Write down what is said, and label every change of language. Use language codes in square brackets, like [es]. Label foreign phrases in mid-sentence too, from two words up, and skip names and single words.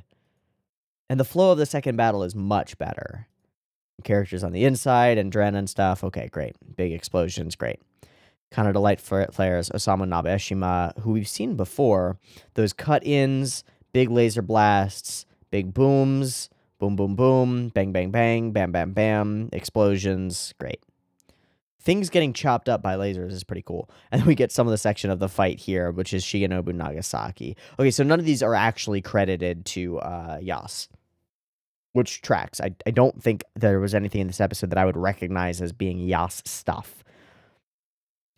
[en] And the flow of the second battle is much better. Characters on the inside and Dren and stuff. Okay, great. Big explosions, great. Kind of delight flares. Osamu Nabeshima, who we've seen before. Those cut-ins, big laser blasts, big booms, boom, boom, boom, bang, bang, bang, bam, bam, bam, explosions, great. Things getting chopped up by lasers is pretty cool. And then we get some of the section of the fight here, which is Shigenobu Nagasaki. Okay, so none of these are actually credited to Yas, which tracks. I don't think there was anything in this episode that I would recognize as being Yas stuff.